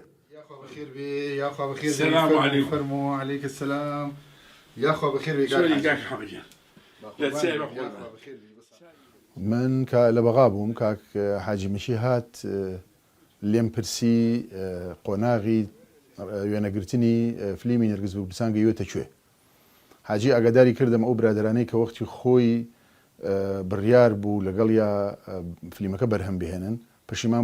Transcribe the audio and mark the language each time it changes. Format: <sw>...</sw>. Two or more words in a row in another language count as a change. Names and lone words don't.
<ar>بخير بي يا اخو بخير السلام عليكم. فرموا عليك السلام يا اخو بخير بي شلونك كاك حمدان لا تسأل</ar> <ckb>من کە لە بەغا بووم کاک حاجی مشی هات لێم پرسی قۆناغی وێنەگرتنی فیلمی نەرگس بووبسان گەیوێتە کوێ حاجی ئاگاداری کردم ئەو برادرانەی کە وەختی خۆی بڕیار بوو لەگەڵ یا فیلمەکە بەرهەم بهێنن پەشیمان</ckb>